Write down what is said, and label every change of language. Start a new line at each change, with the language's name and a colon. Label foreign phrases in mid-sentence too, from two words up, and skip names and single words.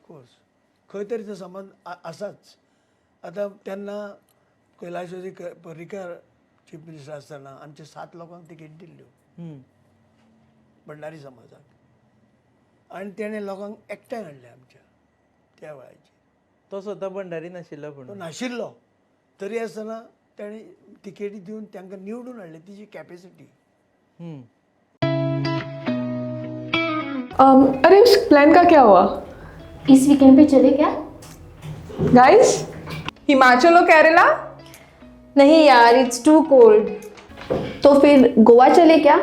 Konkani: ऑफकोर्स खंय तरी तो समाज आसाच. आतां तेन्ना कैलाशजी पर्रीकार
English: chief minister
Konkani: आसतना आमच्या 7 लोकांक तिकेट दिल्ल्यो भंडारी समाजाक आनी तेणें लोकांक एकठांय हाडलें आमच्या त्या वेळाचेर. तो स्वता भंडारी नाशिल्लो तो पूण नाशिल्लो तरी आसतना तेणें तिकेटी दिवन तांकां निवडून हाडलें. तिची कॅपेसिटी.
Hindi: अरे उस प्लान का क्या हुआ इस वीकेंड पे चले क्या? गाइस? हिमाचल और केरला? नहीं यार,
English: it's too cold.
Hindi: तो फिर गोवा चले क्या?